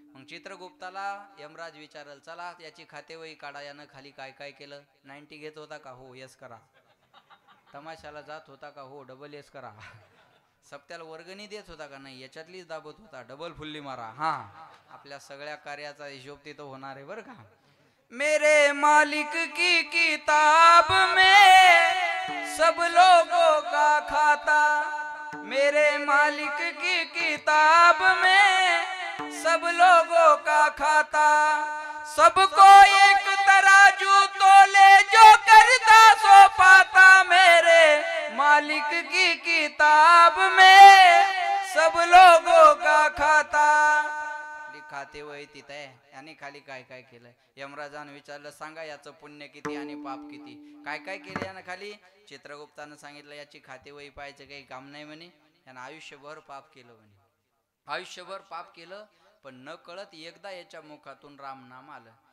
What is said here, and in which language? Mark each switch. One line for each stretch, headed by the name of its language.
Marathi: मग चित्रगुप्ताला यमराज विचारल, चला याची खातेवही काढा, यानं खाली काय काय केलं. 90 घेत होता का? हो, यस करा. तमाशाला जात होता का? हो, डबल यस करा. सप्त्याला वर्गणी देत होता का? नाही, याच्यातलीच दाबत होता, डबल फुल्ली मारा. हा, आपल्या सगळ्या कार्याचा हिशोब तिथं होणार आहे बरं का.
Hindi: मेरे मालिक की किताब में सब लोगों का खाता, मेरे मालिक की किताब में सब लोगों का खाता, सबको एक तराजू तोले जो करता सो पाता, मेरे मालिक की किताब में सब लोगों का खाता.
Marathi: खाते वही तिथं आहे आणि खाली काय काय केलंय. यमराजानं विचारलं, सांगा याचं पुण्य किती आणि पाप किती. काय काय केलं यानं खाली? चित्रगुप्तानं सांगितलं, याची खाते वही पाहायचं काही काम नाही म्हणे, यानं आयुष्यभर पाप केलं म्हणे. आयुष्यभर पाप केलं, पण न कळत एकदा याच्या मुखातून रामनाम आलं.